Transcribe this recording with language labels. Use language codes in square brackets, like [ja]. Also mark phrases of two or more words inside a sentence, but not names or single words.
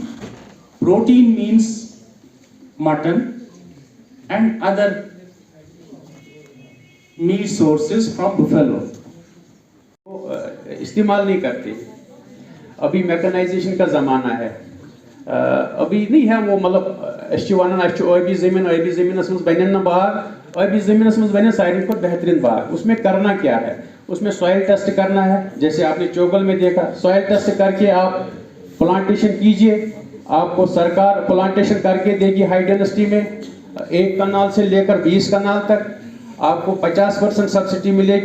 [en] protein means mutton and other meat sources from buffalo. [hi] इस्तेमाल नहीं करते। अभी मैकेनाइजेशन का ज़माना है, अभी नहीं है वो, मतलब [ks] आबी ज़मीनस मज बन ना बाग, आबी ज़मीनस मज बन सारी को बेहतरीन बाग। [hi] उसमें करना क्या है, उसमें [en] soil test [hi] करना है, जैसे आपने चोगल में देखा। [en] soil test [hi] करके आप प्लांटेशन कीजिए, आपको सरकार प्लांटेशन करके देगी [en] high density [hi] में। 1 कनाल से लेकर 20 कनाल तक आपको 50% सब्सिडी मिलेगी।